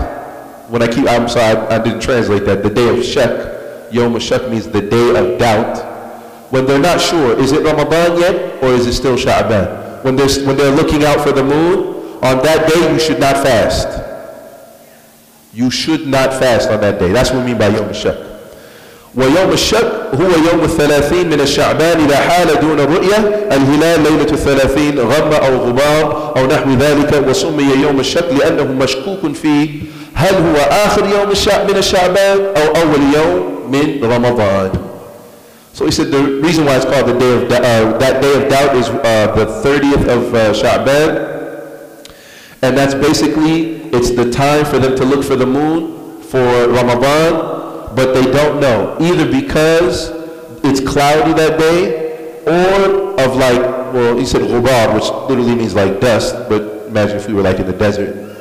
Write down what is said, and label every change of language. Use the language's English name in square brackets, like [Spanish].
[English] I'm sorry, I didn't translate that. The day of shak. Yawm al-shak means the day of doubt. When they're not sure, is it Ramadan yet, or is it still Sha'ban? When they're looking out for the moon, on that day you should not fast. You should not fast on that day. That's what we mean by Yawm al-shak. [Arabic] ويوم الشك هو يوم 30 من الشعبان إذا حال دون الرؤية الهلال ليلة 30 غم أو غبار أو نحو ذلك وسمي يوم الشك لأنه مشكوك فيه هل هو آخر يوم من الشعبان أو أول يوم من رمضان. [English] So he said the reason why it's called the day of that day of doubt is the 30th of Sha'ban, and that's basically it's the time for them to look for the moon for Ramadan. But they don't know, either because it's cloudy that day, or of like, well, he said ghubar, which literally means like dust, but imagine if we were like in the desert.